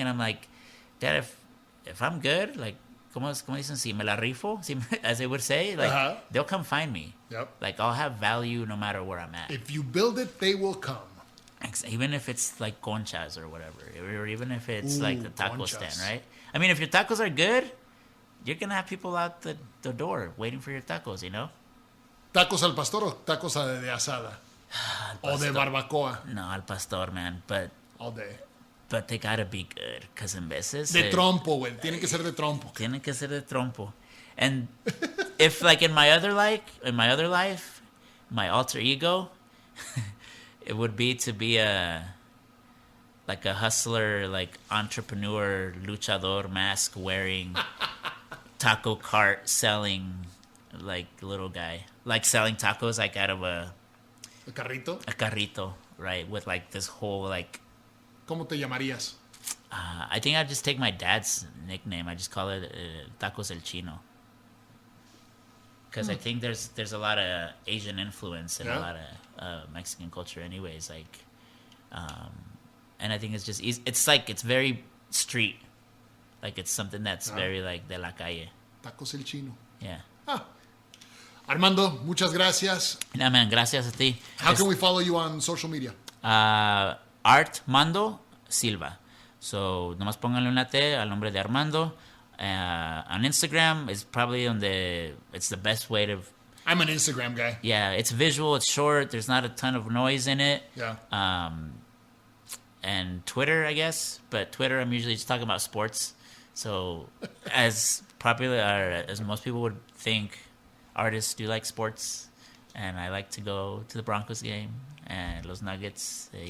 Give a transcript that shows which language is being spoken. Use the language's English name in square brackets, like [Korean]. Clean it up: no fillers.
[English] And I'm like, Dad, if I'm good, like, [Spanish] como dicen, si me la rifo, [English] as they would say, like, they'll come find me. Yep. Like, I'll have value no matter where I'm at. If you build it, they will come. Even if it's like conchas or whatever, or even if it's like the taco [Spanish] conchas. [English] stand, right? I mean, if your tacos are good, you're gonna have people out the door waiting for your tacos, you know? [Spanish] ¿Tacos al pastor o tacos de asada? O de barbacoa? [English] No, al pastor, man. But All day. they gotta be good, because [Spanish] en veces De trompo, güey. Tienen que ser de trompo. tienen que ser de trompo. [English] And if like in my other life, my alter ego, it would be to be a hustler, like entrepreneur, luchador, mask wearing, taco cart selling, like little guy, like selling tacos like out of a [Spanish] ¿El [English] carrito, right? With like this whole like. [Spanish] ¿Cómo te llamarías? [English] I think I'd just take my dad's nickname. I just call it Tacos El Chino. Because I think there's a lot of Asian influence and a lot of Mexican culture anyways. Like, and I think it's just easy. It's very street. Like, it's something that's very like [Spanish] de la calle. [English] Tacos El Chino. Yeah. [Spanish] Armando, muchas gracias. [English] Nah, man, [Spanish] gracias a ti. [English] How can we follow you on social media? Artmando Silva. [Spanish] So, nomás pónganle una T al nombre de Armando. [English] On Instagram is probably it's the best way to. I'm an Instagram guy. Yeah, it's visual, it's short, there's not a ton of noise in it. Yeah. And Twitter, I guess, but Twitter, I'm usually just talking about sports. So, as popular as most people would think, artists do like sports, and I like to go to the Broncos game and Los Nuggets.